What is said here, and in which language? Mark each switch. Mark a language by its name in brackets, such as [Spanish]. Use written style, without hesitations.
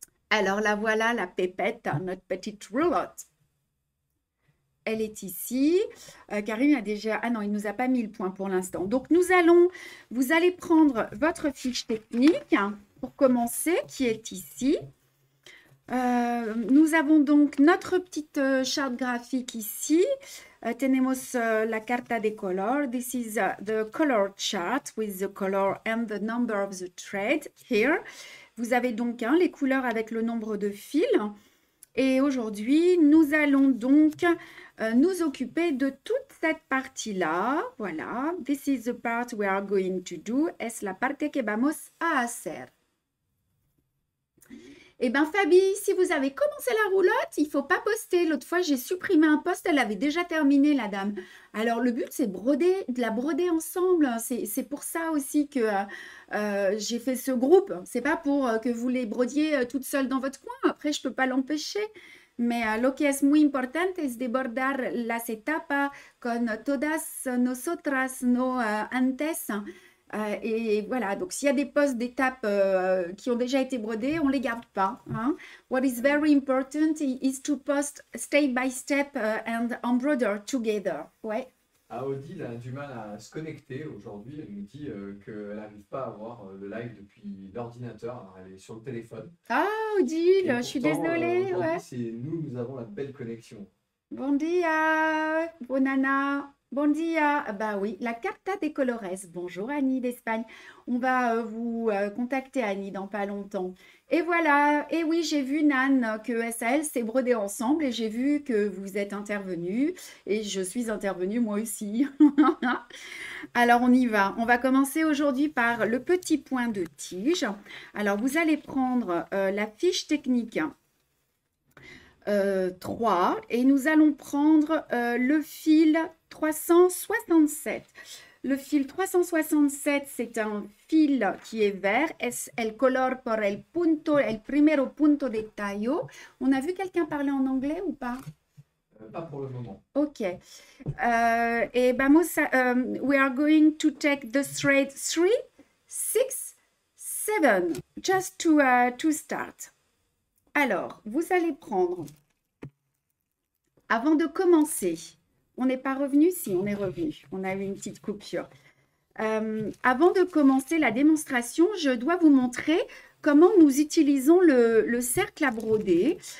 [French] Alors la voilà, la pépette, notre petite roulotte. Elle est ici. Karim a déjà... Ah non, il ne nous a pas mis le point pour l'instant. Donc, vous allez prendre votre fiche technique pour commencer, qui est ici. Nous avons donc notre petite charte graphique ici. [Spanish] Tenemos la carta de color. [English] This is the color chart with the color and the number of the thread here. [French] Vous avez donc les couleurs avec le nombre de fils. Et aujourd'hui, nous allons donc nous occuper de toute cette partie-là. Voilà. [English] This is the part we are going to do. [Spanish] Es la parte que vamos a hacer. [French] Eh bien, Fabi, si vous avez commencé la roulotte, il ne faut pas poster. L'autre fois, j'ai supprimé un post, elle avait déjà terminé, la dame. Alors, le but, c'est de la broder ensemble. C'est pour ça aussi que j'ai fait ce groupe. Ce n'est pas pour que vous les brodiez toutes seules dans votre coin. Après, je ne peux pas l'empêcher. Mais [Spanish] lo que es muy importante es de bordar las etapas con todas nosotras, no antes. [French] Et voilà, donc s'il y a des posts d'étapes qui ont déjà été brodés, on ne les garde pas. Hein. [English] What is very important is to post step by step and embroider together. [French] Ouais. Ah, Odile a du mal à se connecter aujourd'hui. Elle nous dit qu'elle n'arrive pas à voir le live depuis l'ordinateur. Alors, elle est sur le téléphone. Ah, Odile, je suis désolée. Ouais. Nous avons la belle connexion. [Catalan] Bon dia, bonana. Bon dia, [French] bah oui, [Spanish] la Carta de Colores. [French] Bonjour Annie d'Espagne. On va vous contacter Annie dans pas longtemps. Et voilà, et oui, j'ai vu Nan que SAL s'est brodé ensemble et j'ai vu que vous êtes intervenue et je suis intervenue moi aussi. Alors on y va. On va commencer aujourd'hui par le petit point de tige. Alors vous allez prendre la fiche technique 3 et nous allons prendre le fil 367. Le fil 367, c'est un fil qui est vert. [Spanish] Es el color por el punto, el primero punto de tallo. [French] On a vu quelqu'un parler en anglais ou pas? Pas pour le moment. Ok. [Spanish] Et vamos a, [English] we are going to take the thread 3, 6, 7, just to start. [French] Alors, vous allez prendre, avant de commencer, on n'est pas revenu? Si, on est revenu. On a eu une petite coupure. Avant de commencer la démonstration, je dois vous montrer comment nous utilisons le cercle à broder.